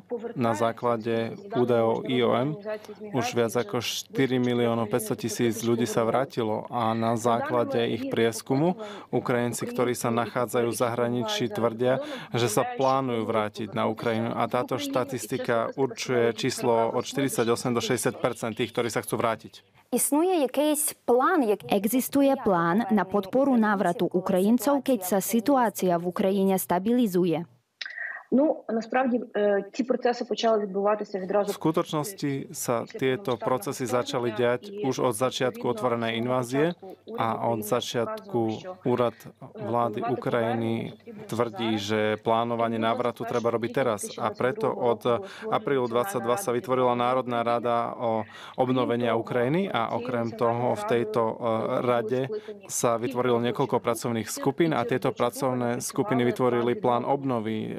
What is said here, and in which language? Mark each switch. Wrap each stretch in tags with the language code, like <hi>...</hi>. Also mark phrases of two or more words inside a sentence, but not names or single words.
<sk>Na základe údajov IOM už viac ako 4 miliónov 500 000 ľudí sa vrátilo a na základe ich prieskumu Ukrajinci, ktorí sa nachádzajú v zahraničí, tvrdia, že sa plánujú vrátiť na Ukrajinu. A táto štatistika určuje číslo od 48 do 60% tých, ktorí sa chcú vrátiť.</sk> <uk>існує якийсь план,</uk> <sk>Existuje plán na podporu návratu Ukrajincov, keď sa situácia v Ukrajine stabilizuje?</sk> <uk>Ну, насправді, ці процеси почали відбуватися</uk> <sk>V</sk> <uk>відразу.</uk> <sk>skutočnosti sa tieto procesy začali diať už od začiatku otvorenej invázie a od začiatku úrad vlády Ukrajiny tvrdí, že plánovanie návratu treba robiť teraz. A preto od aprílu 22 sa vytvorila Národná rada o obnovenia Ukrajiny a okrem toho v tejto rade sa vytvorilo niekoľko pracovných skupín a tieto pracovné skupiny vytvorili plán obnovy.</sk>